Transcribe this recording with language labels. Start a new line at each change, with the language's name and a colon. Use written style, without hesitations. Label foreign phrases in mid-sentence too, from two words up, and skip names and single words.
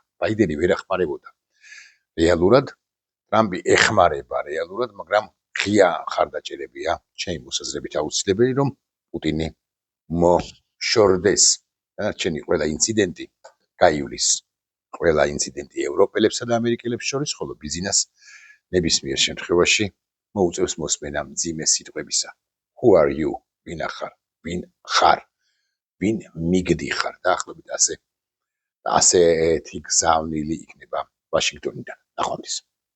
Georgian: ბაიდენი ვერ ეხმარებოდა რეალურად, ტრამპი ეხმარება რეალურად, მაგრამ ღია ხარდაჭერებია, ჩემი მოსაზრებით აუცილებელი, რომ პუტინი მოშორდეს. დანარჩენი ყველა ინციდენტი გაივლის, ყველა ინციდენტი ევროპელებსა და ამერიკელებს შორის, ხოლო ბიზნეს ნებისმიერ შემთხვევაში მოუწევს მოსმენა მძიმე სიტყვებისა.
English: Who are you?
Georgian: ვინ ახარ? ვინ ხარ? ვინ მიგდიხარ? დაახლოებით ასეთი გზავნილი იქნება ვაშინგტონიდან. ნახვამდის.